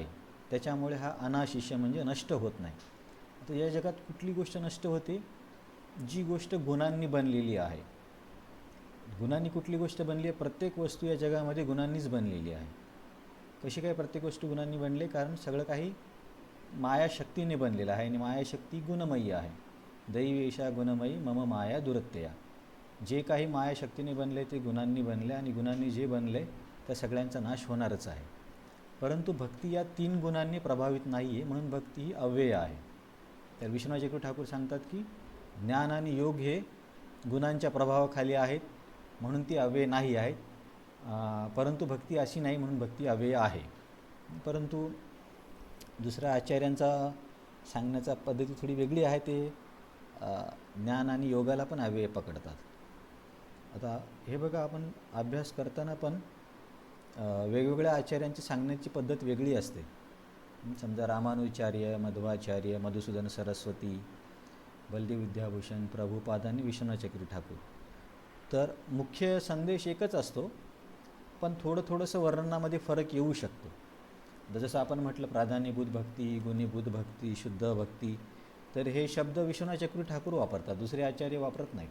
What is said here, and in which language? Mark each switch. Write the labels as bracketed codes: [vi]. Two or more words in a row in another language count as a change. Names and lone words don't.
[mr] त्याच्यामुळे हा अनाशिष म्हणजे नष्ट होत नाही. तर या जगात कुठली गोष्ट नष्ट होते? जी गोष्ट गुणांनी बनलेली आहे. गुणांनी कुठली गोष्ट बनली आहे? प्रत्येक वस्तू या जगामध्ये गुणांनीच बनलेली आहे. कशी काय प्रत्येक गोष्ट गुणांनी बनले? कारण सगळं काही मायाशक्तीने बनलेलं आहे आणि मायाशक्ती गुणमयी आहे. [sa] दैवेशा गुणमयी मम माया दुरत्यया. [mr] जे काही मायाशक्तीने बनले ते गुणांनी बनले, आणि गुणांनी जे बनले त्या सगळ्यांचा नाश होणारच आहे. परंतु भक्ती या 3 गुणांनी प्रभावित नाही आहे, म्हणून भक्ती ही अव्यय आहे. तर विश्वनाथ चक्रवर्ती ठाकूर सांगतात की ज्ञान आणि योग हे गुणांच्या प्रभावाखाली आहेत, म्हणून ती अव्यय नाही आहेत. परंतु भक्ती अशी नाही, म्हणून भक्ती अव्यय आहे. परंतु दुसऱ्या आचार्यांचा सांगण्याचा पद्धती थोडी वेगळी आहे. ते ज्ञान आणि योगाला पण अव्यय पकडतात. आता हे बघा, आपण अभ्यास करताना पण वेगवेगळ्या आचार्यांची सांगण्याची पद्धत वेगळी असते. समजा रामानुचार्य, मध्वाचार्य, मधुसूदन सरस्वती, बलदेव विद्याभूषण, प्रभुपाद आणि विश्वनाथ चक्रवर्ती ठाकूर. तर मुख्य संदेश एकच असतो, पण थोडंसं वर्णनामध्ये फरक येऊ शकतो. जसं आपण म्हटलं प्राधान्यभूत भक्ती, गुणीभूत भक्ती, शुद्ध भक्ती, तर हे शब्द विश्वनाथ चक्रवर्ती ठाकूर वापरतात, दुसरे आचार्य वापरत नाहीत.